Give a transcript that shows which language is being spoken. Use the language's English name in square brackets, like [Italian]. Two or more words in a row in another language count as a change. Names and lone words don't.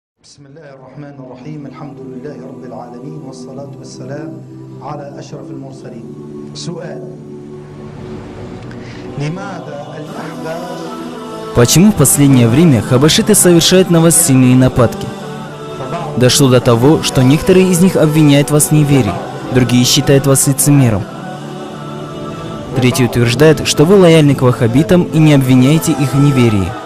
[Arabic] بسم الله الرحمن الرحيم الحمد لله رب العالمين والصلاة والسلام على أشرف المرسلين. سؤال: لماذا الأحباب؟ [Russian] Почему в последнее время хабашиты совершают на вас сильные нападки? Дошло до того, что некоторые из них обвиняют вас в неверии, другие считают вас лицемером. Третьи утверждают, что вы лояльны к ваххабитам и не обвиняете их в неверии.